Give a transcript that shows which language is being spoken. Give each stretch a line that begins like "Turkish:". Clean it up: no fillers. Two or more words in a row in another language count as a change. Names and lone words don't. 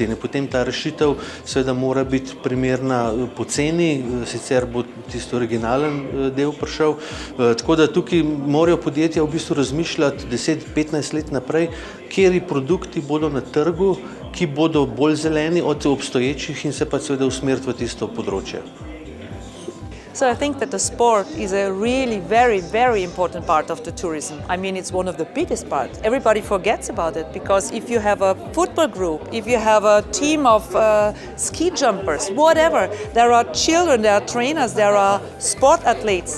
Slovenian: In potem ta rešitev seveda mora biti primerna po ceni, sicer bo tisti originalen del prišel. Tako da tukaj morajo podjetja v bistvu razmišljati 10-15 let naprej, kateri produkti bodo na trgu, ki bodo bolj zeleni od obstoječih in se pa seveda usmeriti v tisto področje.
English: So I think that the sport is a really very, very important part of the tourism. I mean, it's one of the biggest parts. Everybody forgets about it because if you have a football group, if you have a team of ski jumpers, whatever, there are children, there are trainers, there are sport athletes.